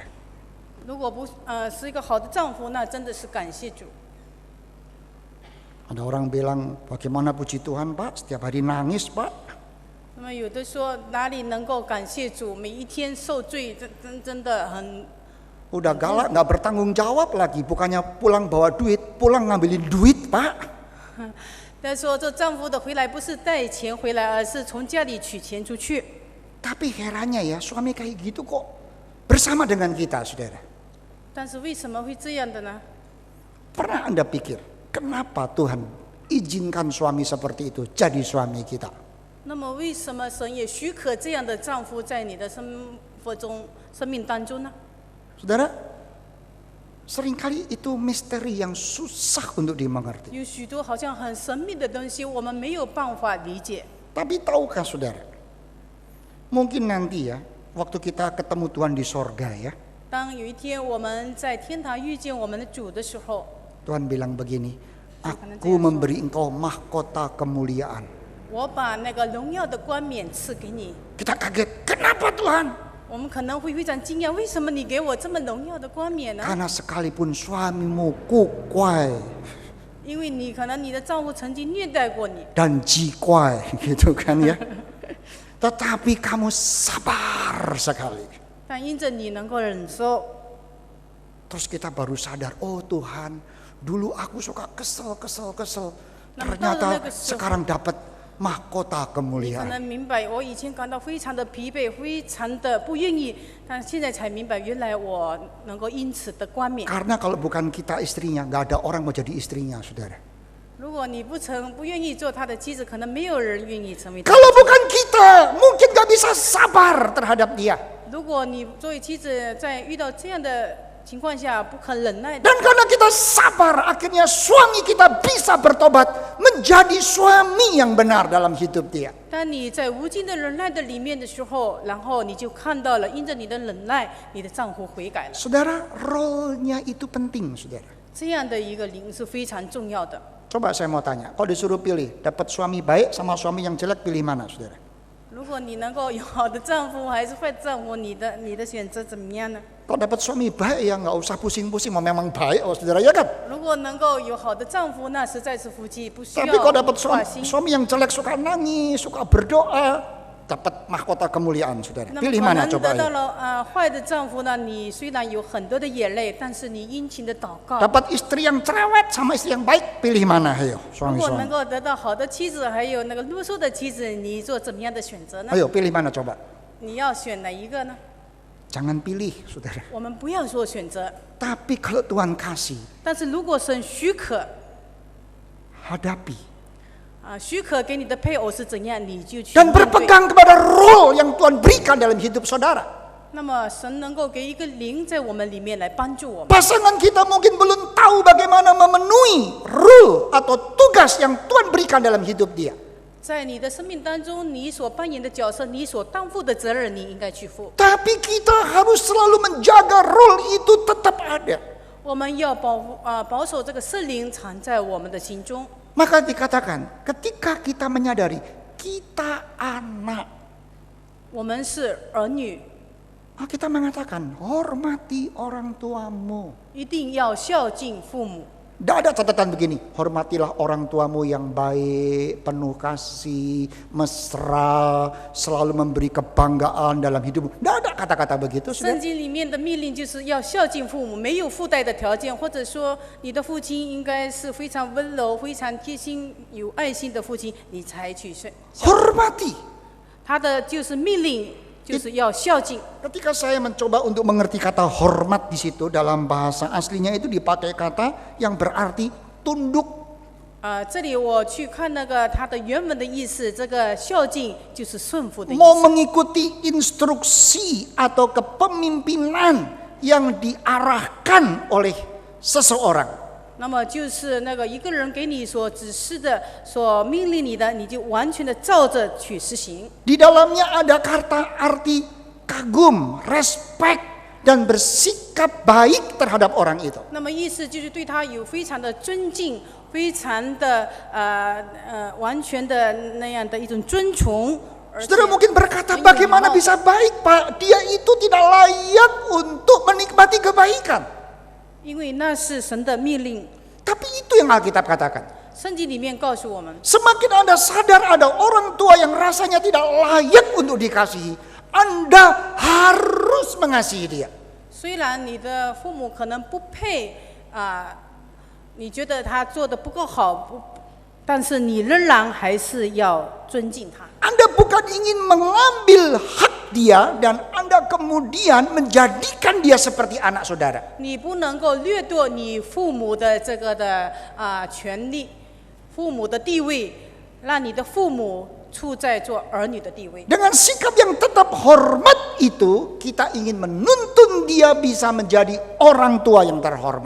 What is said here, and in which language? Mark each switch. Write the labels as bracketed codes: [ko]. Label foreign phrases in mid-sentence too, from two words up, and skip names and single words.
[zh] 如果不是一个好的丈夫，那真的是感谢主。 [id] Ada orang bilang, bagaimana puji Tuhan Pak, setiap hari nangis Pak. [zh] 那么有的说哪里能够感谢主，每一天受罪，真的很。 [id] Udah galak, nggak bertanggung jawab lagi, bukannya pulang bawa duit, pulang ngambilin duit Pak. [zh] 但说这丈夫的回来不是带钱回来，而是从家里取钱出去。 [id] Tapi herannya ya, suami kayak gitu kok bersama dengan kita, saudara. [zh] 但是为什么会这样的呢？ [id] Pernah Anda pikir, kenapa Tuhan izinkan suami seperti itu jadi suami kita? [zh] 那么为什么神也许可这样的丈夫在你的生命当中呢？ [id] Saudara, seringkali itu misteri yang susah untuk dimengerti. [zh] 有许多好像很神秘的东西，我们没有办法理解。 [id] Tapi tahukah saudara, mungkin nanti ya, waktu kita ketemu Tuhan di sorga ya, [zh] 当有一天我们在天堂遇见我们的主的时候， [id] Tuhan bilang begini, aku memberi engkau mahkota kemuliaan. [zh] 我把那个荣耀的冠冕赐给你。 [id] Kita kaget, kenapa Tuhan? [zh] 我们可能会非常惊讶，为什么你给我这么荣耀的冠冕呢？ [id] Karena sekalipun suamimu kukwai [zh] 因为你可能你的丈夫曾经虐待过你， [id] dan jikwai gitu kan ya. Tetapi kamu sabar sekali. [zh] 但因着你能够忍受， [id] Terus kita baru sadar, oh Tuhan, dulu aku suka kesel. Nah, Ternyata tahu sekarang dapat mahkota [zh] 可 [id] kemuliaan. [zh] 能明白我以前感到非常的疲惫，非常的不愿意，但现在才明白，原来我能够因此得冠冕。 [id] Karena kalau bukan kita istrinya, nggak ada orang mau jadi istrinya, saudara. [zh] 如果你不愿意做他的妻子，可能没有人愿意成为他。 [id] Kalau bukan kita, mungkin nggak bisa sabar terhadap dia. [zh] 如果你作为妻子在遇到这样的情况下不肯忍耐的， [id] Dan karena kita sabar, akhirnya suami kita bisa bertobat menjadi suami yang benar dalam hidup dia. [zh] 当你在无尽的忍耐的里面的时候，然后你就看到了，因着你的忍耐，你的丈夫悔改了。 [id] Saudara, role-nya itu penting, saudara. [zh] 这样的一个灵是非常重要的。 [id] Coba saya mau tanya, kalau disuruh pilih, dapat suami baik sama suami yang jelek, pilih mana, saudara? [zh] 如果你能够有好的丈夫还是坏丈夫，你的选择怎么样呢？ [id] Kalau dapat suami baik ya nggak usah pusing-pusing, mau memang baik, oh saudara ya kan? [zh] 如果能够有好的丈夫，那实在是夫妻不需要 [id] Tapi kalau dapat [zh] 挂心。 [id] suami yang jelek, suka nangis, suka berdoa, dapat mahkota kemuliaan, saudara. [zh] 那么 [id] Pilih [zh] 可 [id] mana [zh] 能 [id] coba [zh] 得到 [id] ayo? [zh] 了坏的丈夫呢？你虽然有很多的眼泪，但是你殷勤的祷告。 [id] Dapat istri yang cerewet sama istri yang baik, pilih mana ayo [zh] 如果能 [id] suami-suami? [zh] 够得到好的妻子，还有那个啰嗦的妻子，你做怎么样的选择呢？ [id] Ayo pilih mana coba? [zh] 你要选哪一个呢？ [id] Jangan pilih, saudara. [zh] 我们不要说选择， [id] Tapi kalau Tuhan kasih, [zh] 但是如果神许可 [id] hadapi. [zh] 许可给你的配偶是怎样，你就去 [id] Dan [zh] 面对。 [id] berpegang kepada role yang Tuhan berikan dalam hidup saudara. [zh] 那么神能够给一个灵在我们里面来帮助我们。 [id] Pasangan kita mungkin belum tahu bagaimana memenuhi role atau tugas yang Tuhan berikan dalam hidup dia. [zh] 在你的生命当中，你所扮演的角色，你所担负的责任，你应该去负。 [id] Tapi kita harus selalu menjaga role itu tetap ada. [zh] 我们要保守这个圣灵藏在我们的心中。 [id] Maka dikatakan, ketika kita menyadari kita anak, [zh] 我们是儿女， [id] kita mengatakan hormati orang tuamu. [zh] 一定要孝敬父母。 [id] Tidak ada catatan begini, hormatilah orang tuamu yang baik, penuh kasih, mesra, selalu memberi kebanggaan dalam hidupmu. Tidak ada kata-kata begitu. [zh] 圣经里面的命令就是要孝敬父母，没有附带的条件，或者说你的父亲应该是非常温柔、非常贴心、有爱心的父亲，你才去孝。 [id] Hormati. [zh] 他的就是命令，就是要孝敬。 [id] Ketika saya mencoba untuk mengerti kata hormat di situ dalam bahasa aslinya itu dipakai kata yang berarti tunduk. [zh] 这里我去看那个它的原文的意思，这个孝敬就是顺服的意 [id] Mau [zh] 思。 [id] mengikuti instruksi atau kepemimpinan yang diarahkan oleh seseorang. [zh] 那么就是那个一个人给你所指示的、所命令你的，你就完全的照着去实行。 [id] Di dalamnya ada kata arti kagum, respect, dan bersikap baik terhadap orang itu. [zh] 那么意思就是对他有非常的尊敬，非常的完全的那样的一种尊崇。 [id] Saudara mungkin berkata, bagaimana bisa baik, Pak? Dia itu tidak layak untuk menikmati kebaikan. [zh] 因为那是神的命令。 [id] Tapi itu yang Alkitab katakan. [zh] 圣经里面告诉我们， [id] Semakin Anda sadar ada orang tua yang rasanya tidak layak untuk dikasihi, Anda harus mengasihi dia. [zh] 虽然你的父母可能不配你觉得他做的不够好，但是你仍然还是要尊敬他。 [id] Anda bukan ingin mengambil hak dia dan Anda kemudian menjadikan dia seperti anak saudara. [zh] 你不能够掠夺你父母的这个的权利，父母的地位，让你的父母处在做儿女的地位。 [id] Dengan sikap yang tetap hormat itu, kita ingin menuntun dia bisa menjadi orang tua yang terhormat.